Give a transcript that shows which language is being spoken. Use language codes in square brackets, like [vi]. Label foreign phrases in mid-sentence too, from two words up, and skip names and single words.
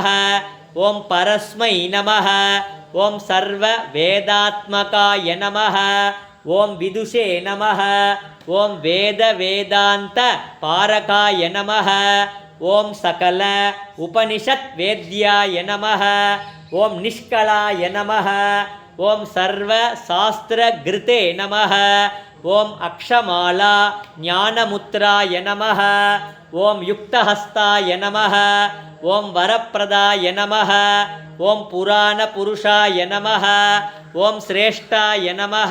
[sa] ॐ परस्मै नमः. ॐ सर्व वेदात्मकाय नमः. ॐ विदुषे नमः. ॐ वेद वेदान्त पारगाय नमः. ॐ सकल उपनिषद् वेद्याय नमः. ॐ निष्कलाय नमः. ॐ सर्व शास्त्र कृते नमः. ಓಂ ಅಕ್ಷಮಾಲಾ ಜ್ಞಾನಮುತ್ರಾಯ ನಮಃ. ಓಂ ಯುಕ್ತಹಸ್ತಾಯ ನಮಃ. ಓಂ ವರಪ್ರದಾಯ ನಮಃ. ಓಂ ಪುರಾಣ ಪುರುಷಾಯ ನಮಃ. ಓಂ ಶ್ರೇಷ್ಠಾಯ ನಮಃ.